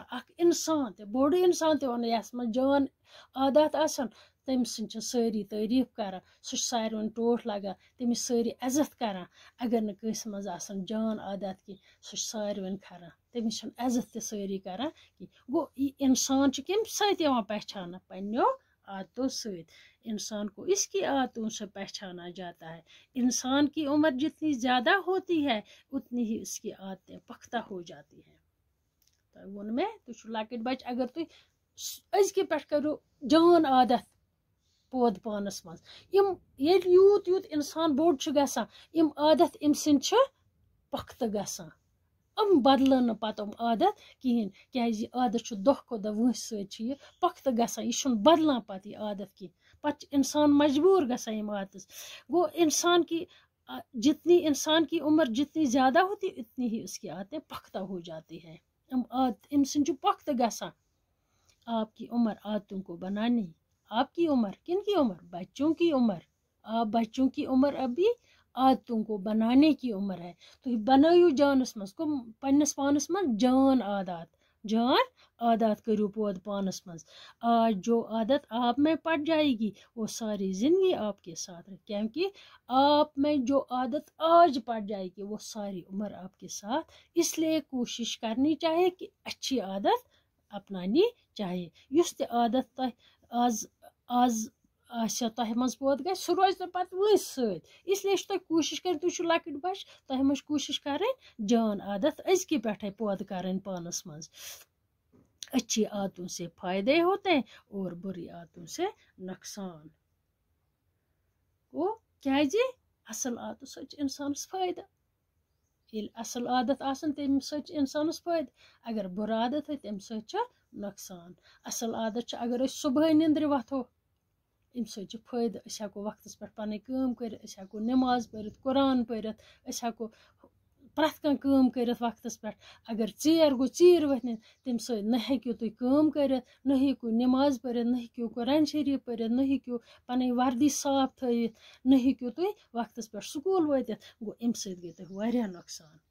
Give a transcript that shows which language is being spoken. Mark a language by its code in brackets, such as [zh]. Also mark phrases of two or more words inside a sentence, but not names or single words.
[ks] اَکھ اِنسان تہِ بوٚڑ اِنسان تہِ وَنو یَس منٛز جان عادات آسان تٔمۍ سٕنٛدۍ چھِ سٲری تعٲریٖف کَران. سُہ چھُ ساروٕنۍ ٹوٹھ لَگان. تٔمِس سٲری عزت کَران. اگر نہٕ کٲنٛسہِ منٛز آسان جان عادات کینٛہہ سُہ چھُ ساروٕنۍ کھَران. تٔمِس چھِنہٕ عزت تہِ سٲری کَران کینٛہہ. گوٚو یہِ اِنسان چھُ کَمہِ سۭتۍ یِوان پہچانہٕ پنٛنیو عادتوں سۭتۍ. [ur] انسان کو اس کی عادتوں سے پہچانا جاتا ہے. انسان کی عمر جتنی زیادہ ہوتی ہے اتنی ہی اس کی عادتیں پختہ ہو جاتی ہیں. [ks] تۄہہِ ووٚن مےٚ تُہۍ چھُو لۄکٕٹۍ بَچہِ اگر تُہۍ أزکہِ پٮ۪ٹھ کٔرِو جان عادت پٲدٕ پانَس منٛز. یِم ییٚلہِ یوٗت اِنسان بوٚڑ چھُ گژھان یِم عادت أمۍ سٕنٛدۍ چھِ پختہٕ گژھان. بدلن نہٕ پَتہٕ عادت کِہیٖنۍ. کیٛازِ یہِ عادت چھُ دۄہ کھۄتہٕ دۄہ وٲنٛسہِ سۭتۍ چھِ یہِ پختہٕ گژھان. یہِ چھُنہٕ بدلان پَتہٕ یہِ عادت کینٛہہ. پَتہٕ چھِ اِنسان مجبوٗر گژھان ییٚمہِ عادتَس. [ur] گوٚو جتنی انسان کی عمر جتنی زیادہ ہوتی اتنی ہی اس کی عادتیں پختہ ہو جاتی ہے. [ks] أمۍ سٕنٛدۍ چھُ پختہٕ گژھان. [ur] آپ کی عمر عادتوں کو بنانے. آپ کی عمر کن کی عمر؟ بچوں کی عمر. آپ بچوں کی عمر ابھی عادتوں کو بنانے کی عمر ہے. [ks] تُہۍ بنٲیِو جانَس منٛز پنٛنِس پانَس منٛز جان عادات کٔرِو پٲدٕ پانَس منٛز. [ur] آج جو عادت آپ میں پڑ جائے گی وہ ساری زندگی آپ کے ساتھ رہے. کیونکہ آپ میں جو عادت آج پڑ جائے گی وہ ساری عمر آپ کے ساتھ. اس لیے کوشش کرنی چاہیے کہ اچھی عادت اپنانی چاہیے. [ks] یُس تہِ عادت تۄہہِ آز آسیا تۄہہِ منٛز پٲدٕ گژھِ سُہ روزِ نہٕ پَتہٕ وٲنٛسہِ سۭتۍ. اسلیے چھِ تۄہہِ کوٗشِش کَرٕنۍ. تُہۍ چھِو لۄکٕٹۍ بَچہِ تۄہہِ منٛز چھِ کوٗشِش کَرٕنۍ جان عادت أزکہِ پٮ۪ٹھَے پٲدٕ کَرٕنۍ پانَس منٛز. [ur] اچھی عادتوں سے فائدے ہوتے ہیں اور بری عادتوں سے نقصان. [ks] گو کیازِ اصل عادت سۭتۍ چھُ اِنسانَس فٲیدٕ ییٚلہِ اصل عادت آسن تمہِ سۭتۍ چھُ اِنسانَس فٲیدٕ اگر بُرٕ عادت تمہِ سۭتۍ چھُ نۄقصان اصل عادت چھُ اگر أسۍ صُبحٲے نِندرِ وۄتھو امہِ سۭتۍ چھُ فٲیدٕ أسۍ ہٮ۪کو وقتس پٮ۪ٹھ پنٕنۍ کٲم کٔرِتھ أسۍ ہٮ۪کو نٮ۪ماز پٔرِتھ قرآن پٔرِتھ أسۍ ہٮ۪کو پرٛٮ۪تھ کانٛہہ کٲم کٔرِتھ وقتس پٮ۪ٹھ اگر ژیر گوٚو ژیٖرۍ ؤتھۍ تمہِ سۭتۍ نہ ہیٚکِو تُہۍ کٲم کٔرِتھ نہ ہیٚکِو نٮ۪ماز پٔرِتھ نہ ہیٚکِو قرآن شریٖف پٔرِتھ نہ ہیٚکِو پنٕنۍ وردی صاف تھٲیِتھ نہ ہیٚکِو تُہۍ وقتس پٮ۪ٹھ سکوٗل وٲتِتھ گوٚو امہِ سۭتۍ گٔے تۄہہِ واریاہ نۄقصان